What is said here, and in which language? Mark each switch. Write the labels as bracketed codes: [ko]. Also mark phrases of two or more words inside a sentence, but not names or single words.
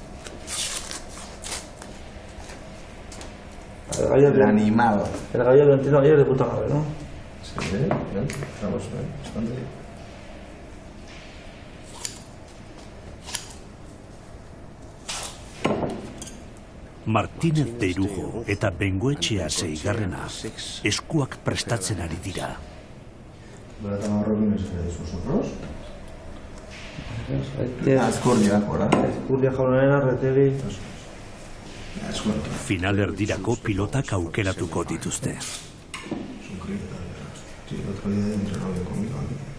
[es] el gallo El animal. el gallo lo entiendo ayer de puta madre, ¿no? Sí, bien. Estamos bastante bien. [eu] Martínez de Irujo eta Bengoetxea seigarrena eskuak prestatzen ari dira. [es] ¿Verdad, Marroquín, vosotros? [eu] Azkurdia, Azkurdia jaunarena, Retegi... Finalerdirako pilotak aukeratuko dituzte. [es] Es un crío, sí, el otro día entrenó bien conmigo aquí.